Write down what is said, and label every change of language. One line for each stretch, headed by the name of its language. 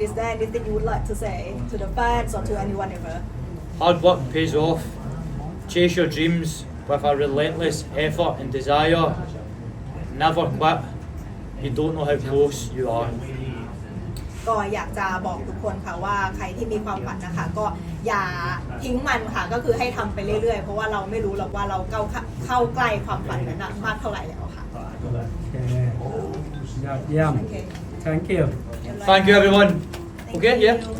English: Is there anything you would like to say to the fans or to anyone ever? Hard work pays off. Chase your dreams with a relentless effort and desire. Never quit. You don't know how close you are.
Thai: ก็อยากจะบอกทุกคนค่ะว่าใครที่มีความฝันนะคะก็อย่าทิ้งมันค่ะก็คือให้ทำไปเรื่อยๆเพราะว่าเราไม่รู้หรอกว่าเราเข้าใกล้ความฝันนั้นมากเท่าไหร่แล้วค่ะ ยอดเยี่ยม
English: Okay. thank you Thank you, everyone. Okay, yeah.